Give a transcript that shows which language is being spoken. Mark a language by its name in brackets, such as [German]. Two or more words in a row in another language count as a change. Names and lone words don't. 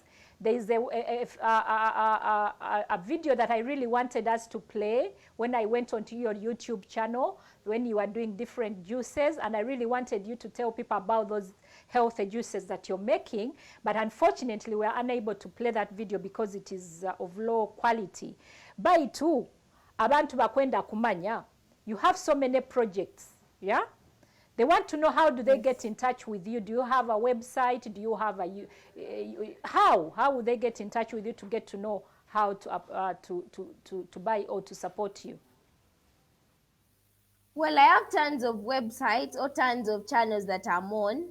[English] There is a video that I really wanted us to play when I went onto your YouTube channel, when you are doing different juices, and I really wanted you to tell people about those healthy juices that you're making, but unfortunately we are unable to play that video because it is of low quality. By two, [Nyoro] abantu bakwenda kumanya, [English] you have so many projects, yeah? They want to know, how do they get in touch with you? Do you have a website? Do you have a how would they get in touch with you to get to know how to buy or to support you? Well, I have tons of websites or tons of channels that I'm on.